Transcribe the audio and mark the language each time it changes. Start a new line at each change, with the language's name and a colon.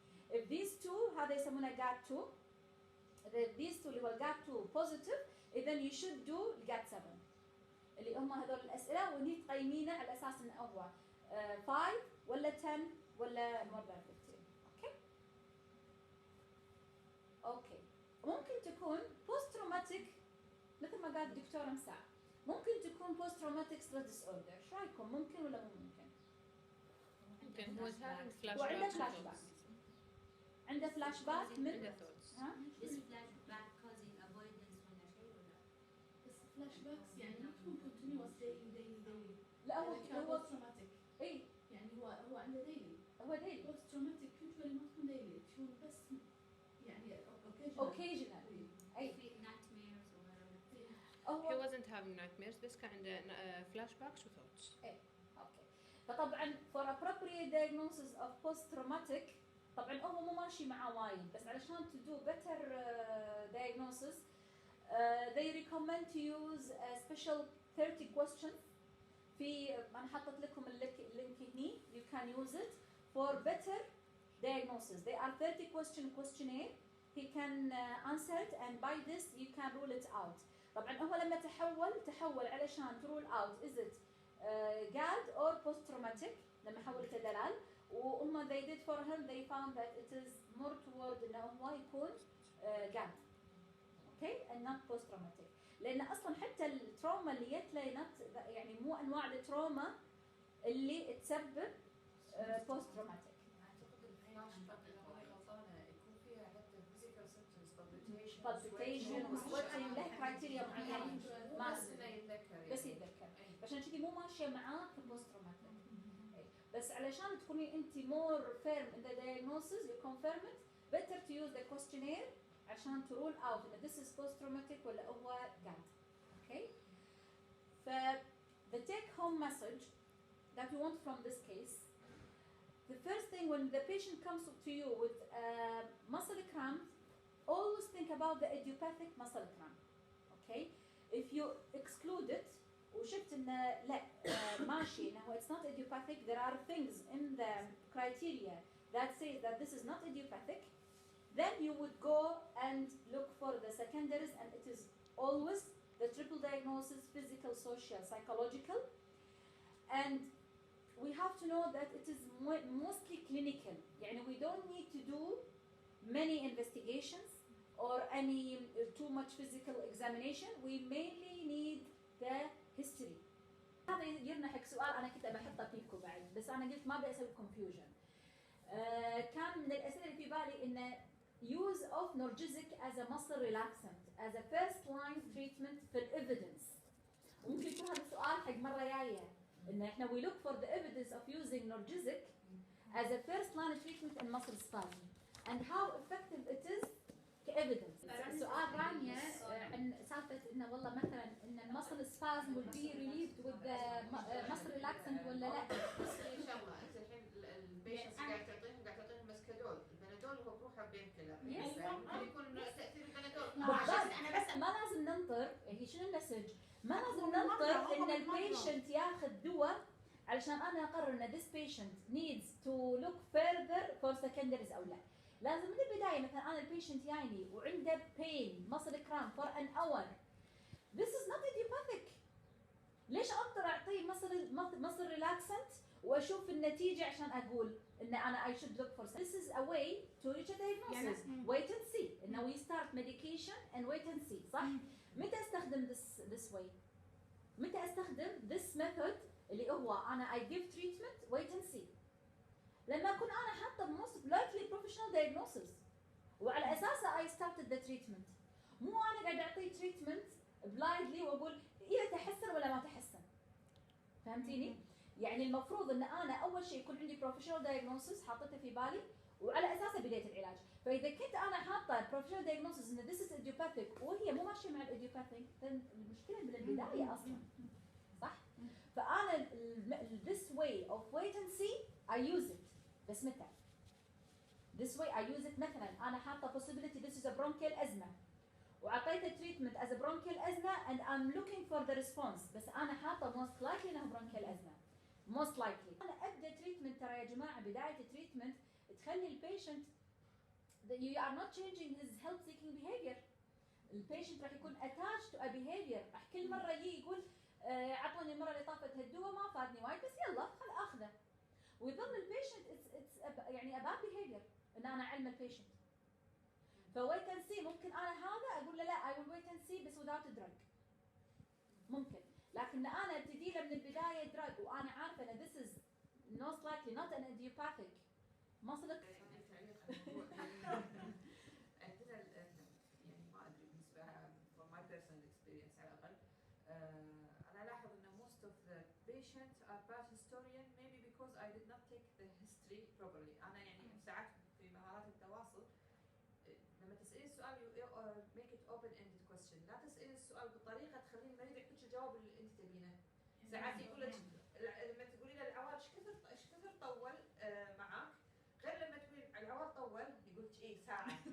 English: If these two هذا يسمونه GAD 2 if these two اللي هو GAD 2 positive then you should do GAD 7
Arabic: اللي هم هذول الأسئلة وني تقيمينه على أساس إنه هو 5 ولا 10 ولا
English: more than 15.
Arabic: أوكي. ممكن تكون post traumatic مثل ما قال الدكتورة مساء ممكن تكون
English: post traumatic stress disorder.
Arabic: شو رأيكم ممكن ولا مو ممكن؟ ممكن. هو having وعنده
English: flashbacks. flashback.
Arabic: عنده flashback من ها؟
English: This flashback causing avoidance
Arabic: ولا شيء ولا؟ بس فلاش باكس يعني ما تكون
English: continuous daily.
Arabic: لا هو
English: post traumatic.
Arabic: اي يعني هو عنده daily. هو daily.
English: post traumatic usually
Arabic: ما تكون daily، تكون بس يعني
English: occasional. اي
Arabic: في
English: nightmares or whatever.
Arabic: هو
English: He wasn't having nightmares
Arabic: بس كان عنده
English: flashbacks و thoughts.
Arabic: اوكي. فطبعا
English: for appropriate diagnosis of post traumatic
Arabic: طبعا هو مو ماشي معاه وايد بس علشان
English: to do better diagnosis they recommend to use a special 30 questions
Arabic: في انا حطيت لكم اللينك هني
English: you can use it for better diagnosis. They are 30 questionnaire he can answer it and by this you can rule it out.
Arabic: طبعا هو لما تحول علشان
English: to rule out is it GAD or post traumatic
Arabic: لما حولته دلال وهم
English: they did for him they found that it is more toward
Arabic: انه هو يكون GAD
English: okay and not post traumatic
Arabic: لان اصلا حتى التروما اللي جت له يعني مو انواع التروما اللي تسبب post traumatic. اعتقد الفلاش باك اذا ماني غلطانه يكون فيها حتى physical symptoms palpitation وسويتنج له كرايتيريا معينه ما بس انه يتذكر بس يتذكر عشان كذي مو ماشيه معاه كبوست تروماتيك. بس علشان تكوني انت
English: more firm in the diagnosis you confirm it better to use the questionnaire عشان to rule out if this is post traumatic
Arabic: ولا هو
English: GAD. Okay. ف the take home message that we want from this case, the first thing when the patient comes to you with muscle cramp, always think about the idiopathic muscle cramp. Okay. If you exclude it
Arabic: وشفت انه لا ماشي انه
English: it's not idiopathic, there are things in the criteria that say that this is not idiopathic, then you would go and look for the secondaries and it is always the triple diagnosis, physical, social, psychological, and we have to know that it is mostly clinical. يعني we don't need to do many investigations or any too much physical examination. We mainly need the history.
Arabic: هذا يرنحك سؤال أنا كنت بحطه فيكم بعد بس أنا قلت ما بأسوي
English: confusion.
Arabic: كان من الأسئلة اللي في بالي إنه
English: use of Norgesic as a muscle relaxant as a first line treatment for evidence.
Arabic: وممكن يكون هذا السؤال حق مرة جاية إن إحنا
English: we look for the evidence of using Norgesic as a first line treatment in muscle spasm and how effective it is كevidence.
Arabic: سؤال رانيا عن سالفة إنه والله مثلا إن
English: muscle spasm will be relieved with the muscle relaxant
Arabic: ولا لا؟ بس في شغله انت الحين البيشنتس قاعد تعطيهم مسكدول، البنادول هو بروحه بين كلر ممكن يكون تاثير البنادول انا بس ما لازم ننطر هي شنو المسج؟ ما لازم ننطر ان البيشنت ياخذ دواء علشان انا اقرر ان
English: this patient needs to look further for secondaries
Arabic: او لا. لازم من البدايه مثلا انا البيشنت جايني وعنده
English: pain muscle cramp for an hour. This is not idiopathic.
Arabic: ليش انطر اعطيه
English: muscle relaxant
Arabic: واشوف النتيجه عشان اقول ان انا
English: I should look for. This is a way to reach a diagnosis. Wait and see. انه we start medication and wait and see. صح؟
Arabic: متى استخدم
English: this way؟ متى استخدم this method اللي هو انا I give treatment wait and see.
Arabic: لما اكون انا حاطه
English: most likely professional diagnosis
Arabic: وعلى اساسه
English: I started the treatment.
Arabic: مو انا قاعد اعطيه treatment blindly واقول اذا تحسن ولا ما تحسن. فهمتيني؟ يعني المفروض ان انا اول شيء يكون عندي
English: professional diagnosis
Arabic: حاطته في بالي وعلى اساسه بديت العلاج. فاذا كنت انا حاطه professional diagnosis ان
English: this is idiopathic
Arabic: وهي مو ماشيه مع الايديوباثيك المشكله من البدايه اصلا.
English: صح؟ فانا this way of wait and see I use it.
Arabic: بس متى؟
English: this way I use it
Arabic: مثلا انا حاطه possibility
English: this is a bronchial asthma وعطيته treatment as a bronchial asthma and I'm looking for the response. بس انا حاطه most likely انه bronchial asthma. most likely انا ابدا treatment.
Arabic: ترى يا جماعه بدايه
English: treatment
Arabic: تخلي البيشنت
English: you are not changing his health seeking behavior. البيشنت راح يكون attached to a behavior.
Arabic: راح كل مره يقول عطوني المره اللي طافت هالدواء ما فادني وايد بس يلا خل اخذه. ويظل البيشنت يعني a bad behavior ان انا اعلم البيشنت. فويت اند سي ممكن انا هذا اقول له لا
English: I will wait and see
Arabic: بس
English: without a drug.
Arabic: ممكن. لكن انا ابتدي له من البدايه drug وانا عارفه ان
English: this is most likely not an idiopathic.
Arabic: ما صدق. عندنا يعني ما ادري بالنسبه from my personal experience على الاقل انا الاحظ ان
English: most of the patients are bad historian maybe because I did not take the history properly.
Arabic: انا يعني ساعات في مهارات التواصل لما تسألي السؤال
English: you make it open ended question.
Arabic: لا تسألي السؤال بطريقه تخلي المريض يعطيك الجواب اللي انت تبينه. ساعات يقول لك لما تقولي له العوار ايش كثر طول معك غير لما تقولي العوار طول يقول لك ايه ساعه.